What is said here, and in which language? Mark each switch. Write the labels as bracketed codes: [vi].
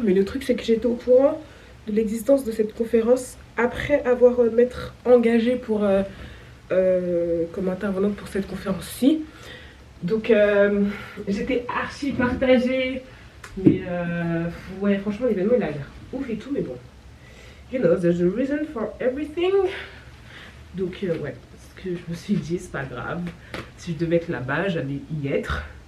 [fr] Mais le truc c'est que j'étais au courant de l'existence de cette conférence après avoir m'être engagée pour comme intervenante pour cette conférence-ci. Donc j'étais archi partagée. Mais ouais franchement l'événement il a l'air ouf et tout, mais bon. [en] You know, there's a reason for everything. [fr] Donc ouais, ce que je me suis dit, c'est pas grave. Si je devais être là-bas, j'allais y être.